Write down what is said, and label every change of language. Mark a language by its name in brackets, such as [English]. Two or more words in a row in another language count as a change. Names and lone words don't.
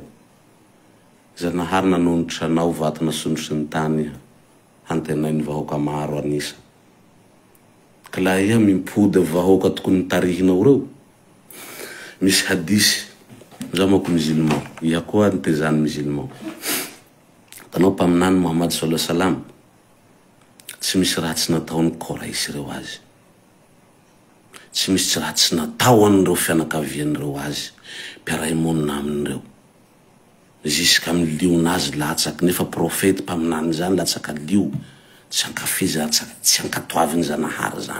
[Malagasy] Zanahary nanonitra anao vatana sonotry ny tany hantenay ny vahoaka maro anisa. Ka la iha mimpody vahoaka tokony tarihinao reo. Misy hadisy zaho manko musulman, iha koa nitezany musulman. Tanao mpaminany Muhammad [Arabic] صلى الله عليه وسلم, [Malagasy] tsy misy raha tsy nataony koraisy reo azy. Tsy misy raha tsy nataony reo fianakavian'ireo azy, mpiara-monina amin'ireo. Jusqu'à amin'ny lionazy latsaky, nefa profety mpaminany zany latsaka lio, tsy ankafizy latsaky, tsy ankatoaviny Zanahary zany.